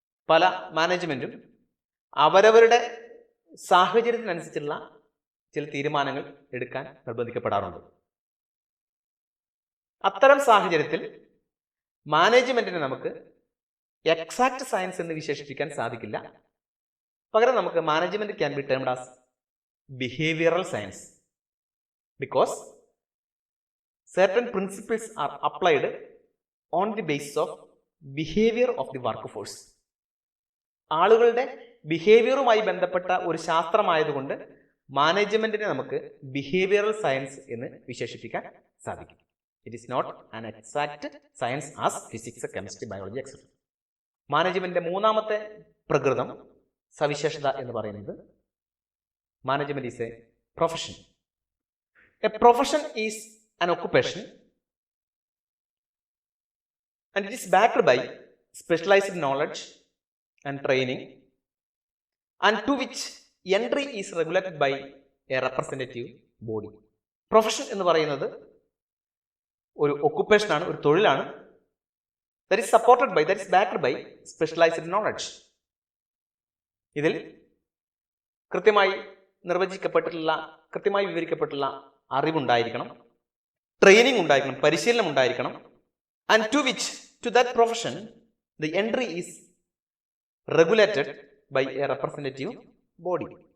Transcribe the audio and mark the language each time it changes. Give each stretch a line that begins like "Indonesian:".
Malayalam: പല മാനേജ്മെന്റും അവരവരുടെ സാഹചര്യത്തിനനുസരിച്ചുള്ള ചില തീരുമാനങ്ങൾ എടുക്കാൻ നിർബന്ധിക്കപ്പെടാറുണ്ട്. അത്തരം സാഹചര്യത്തിൽ മാനേജ്മെന്റിനെ നമുക്ക് എക്സാക്ട് സയൻസ് എന്ന് വിശേഷിപ്പിക്കാൻ സാധിക്കില്ല. പകരം നമുക്ക്
English: Management can be termed as behavioural science, because certain principles are applied on the basis of behavior of the workforce.
Malayalam: ആളുകളുടെ ബിഹേവിയറുമായി ബന്ധപ്പെട്ട ഒരു ശാസ്ത്രമായതുകൊണ്ട് മാനേജ്മെന്റിനെ നമുക്ക് ബിഹേവിയറൽ സയൻസ് എന്ന് വിശേഷിപ്പിക്കാൻ സാധിക്കും.
English: It is not an exact science as physics, chemistry, biology etcetera.
Malayalam: മാനേജ്മെന്റിന്റെ മൂന്നാമത്തെ പ്രകൃതം, സവിശേഷത എന്ന് പറയുന്നത്,
English: Management is a profession. A profession is an occupation and it is backed by specialized knowledge and training and to which entry is regulated by a representative body.
Malayalam: Profession എന്ന് പറയുന്നത് ഒരു occupation ആണ്, ഒരു തൊഴിലാണ്.
English: that is supported by, that is backed by specialized knowledge.
Malayalam: ഇതിൽ കൃത്യമായി നിർവചിക്കപ്പെട്ടിട്ടുള്ള, കൃത്യമായി വിവരിക്കപ്പെട്ടുള്ള അറിവുണ്ടായിരിക്കണം, training ഉണ്ടായിരിക്കണം, പരിശീലനം ഉണ്ടായിരിക്കണം.
English: And to which, to that profession the entry is regulated by a representative body.